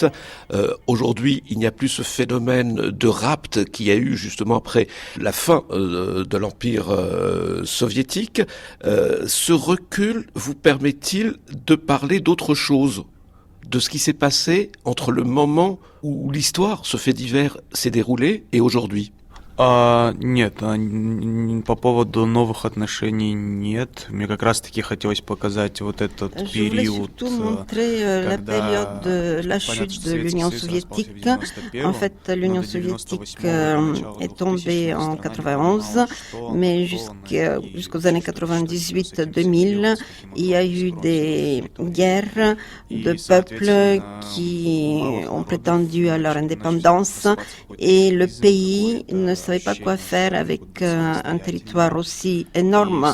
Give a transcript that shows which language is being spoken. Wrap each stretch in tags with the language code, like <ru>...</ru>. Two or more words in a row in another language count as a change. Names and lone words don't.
<fr>Aujourd'hui, il n'y a plus ce phénomène de rapt qu'il y a eu justement après la fin de l'Empire soviétique. Ce recul vous permet-il de parler d'autre chose, de ce qui s'est passé entre le moment où l'histoire, ce fait divers, s'est déroulé et aujourd'hui?</fr> <ru>Нет, по поводу новых отношений нет. Мне как раз-таки хотелось показать вот этот период.</ru> <fr>Je voulais surtout montrer la période de la chute de l'Union soviétique. En fait, l'Union soviétique est tombée en 91, mais jusqu'aux années 98-2000, il y a eu des guerres de peuples qui ont prétendu à leur indépendance et le pays ne savait pas quoi faire avec un territoire aussi énorme.</fr>